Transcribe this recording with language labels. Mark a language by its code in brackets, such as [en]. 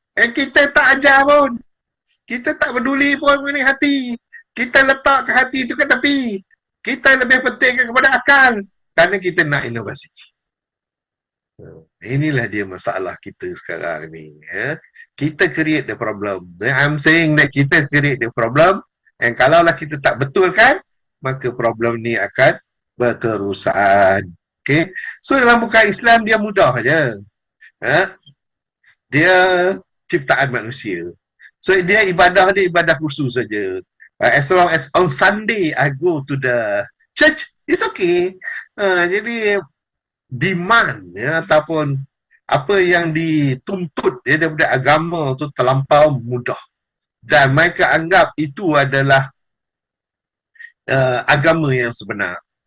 [ms] Kita tak ajar pun. Kita tak peduli pun mengenai hati. Kita letak ke hati tu ke tepi. Kita lebih pentingkan kepada akal. Kerana kita nak inovasi. Inilah dia masalah kita sekarang ni. [en] Kita create the problem. I'm saying that kita create the problem. [ms] And kalaulah kita tak betulkan, maka problem ni akan berterusan. Okay? So dalam bukan Islam dia mudah je. Dia ciptaan manusia. So dia ibadah khusus saja. [en] As long as on Sunday I go to the church, it's okay. [ms] Jadi demand ataupun apa yang dituntut daripada agama tu terlampau mudah. Dan mereka anggap itu adalah agama yang sebenar.